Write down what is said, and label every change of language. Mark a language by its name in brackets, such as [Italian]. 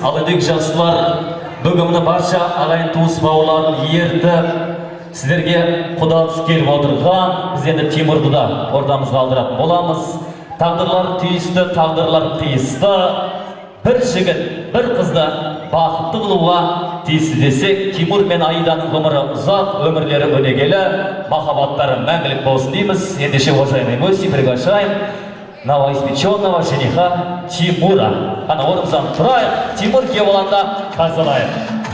[Kazakh] Ал ендегі жасылар бүгінгі барша ағайын туыс бауырларын ертіп, сіздерге құдалыс келіп отырған, біз енді Тимурды да ортамызға алдыратын боламыз. Тағдырлар түйісті, тағдырлар тиісті. Бір жігіт, бір қызды бақытты қылуға тиісті десек, Тимур мен Аиданың ғұмыры ұзақ, өмірлері өнегелі, махаббаттары мәңгілік болсын дейміз. [Russian] Ендеше, уважаемые гости, приглашаем новоиспеченного жениха Тимура. [Kazakh] Ана орнымыздан тұрайық, Тимур күйеу болғанда қарсылайық.